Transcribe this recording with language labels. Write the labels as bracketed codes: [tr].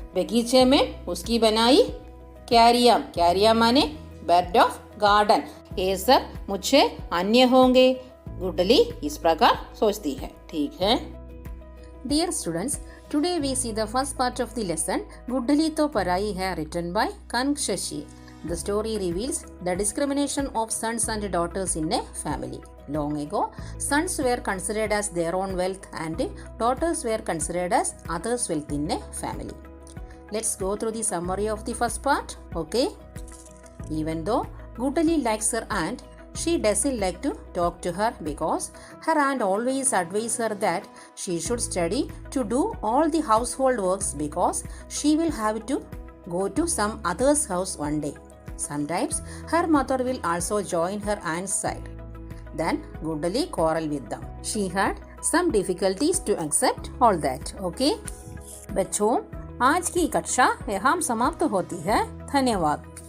[hi] बगीचे में उसकी बनाई क्यारियां माने [en] bed of garden, [hi] ये सब मुझे अन्य होंगे। गुड्डली इस प्रकार सोचती है। ठीक है। [en] Dear students, today we see the first part of the lesson गुड्डली तो पराई है, written by Kank Shashi. The story reveals the discrimination of sons and daughters in a family. Long ago, sons were considered as their own wealth and daughters were considered as others' wealth in a family. Let's go through the summary of the first part. Okay. Even though Guddali likes her aunt, she doesn't like to talk to her because her aunt always advises her that she should study to do all the household works because she will have to go to some other's house one day. Sometimes her mother will also join her aunt's side. Then Guddali quarreled with them. She had some difficulties to accept all that. Okay? [hi] बच्चों, आज की कक्षा यहाँ समाप्त होती है। धन्यवाद।